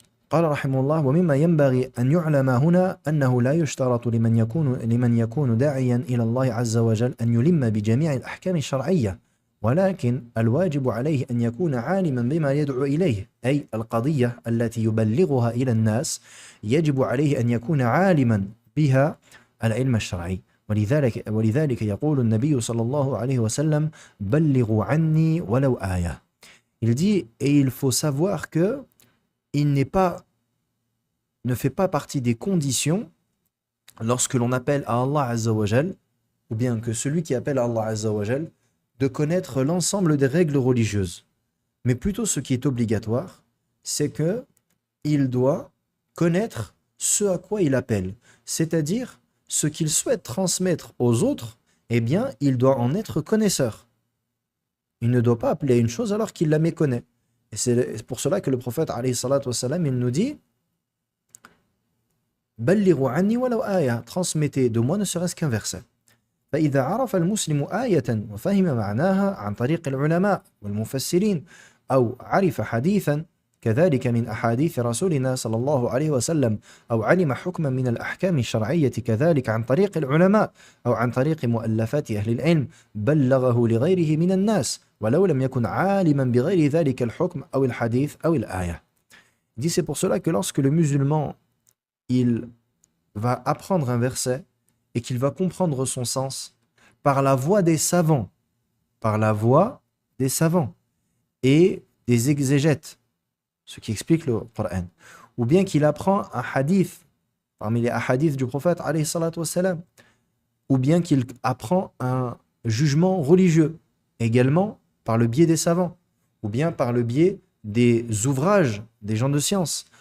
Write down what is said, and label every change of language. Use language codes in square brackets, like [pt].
[ar] قال رحمه الله ومما ينبغي أن يعلم هنا أنه لا يشترط لمن يكون داعيا إلى الله عز وجل أن يلم بجميع الأحكام الشرعية، ولكن الواجب عليه أن يكون عالما بما يدعو إليه، أي القضية التي يبلغها إلى الناس يجب عليه أن يكون عالما بها العلم الشرعي. ولذلك يقول النبي صلى الله عليه وسلم بلغوا عني ولو آية. [fr] Il dit, et il faut savoir que il ne fait pas partie des conditions lorsque l'on appelle à Allah Azza wa Jal, ou bien que celui qui appelle à Allah Azza wa Jal, de connaître l'ensemble des règles religieuses. Mais plutôt ce qui est obligatoire, c'est que il doit connaître ce à quoi il appelle. C'est-à-dire, ce qu'il souhaite transmettre aux autres, eh bien, il doit en être connaisseur. Il ne doit pas appeler à une chose alors qu'il la méconnaît. Et c'est pour cela que le prophète, alayhi salatu wassalam, il nous dit [ar] Ballighu anni walaw aya, [fr] transmettez de moi ne serait-ce qu'un verset. [ar] فإذا عرف المسلم آية وفهم معناها عن طريق العلماء والمفسرين أو عرف حديثا كذلك من أحاديث رسولنا صلى الله عليه وسلم أو علم حكما من الأحكام الشرعية كذلك عن طريق العلماء أو عن طريق مؤلفات أهل العلم بلغه لغيره من الناس ولو لم يكن عالما بغير ذلك الحكم أو الحديث أو الآية. [fr] Il dit c'est pour cela que lorsque le musulman il va apprendre un verset et qu'il va comprendre son sens par la voix des savants, par la voix des savants et des exégètes, ce qui explique le Coran. Ou bien qu'il apprend un hadith, parmi les hadiths du prophète, alayhi salatu wassalam, ou bien qu'il apprend un jugement religieux, également par le biais des savants, ou bien par le biais des ouvrages des gens de science.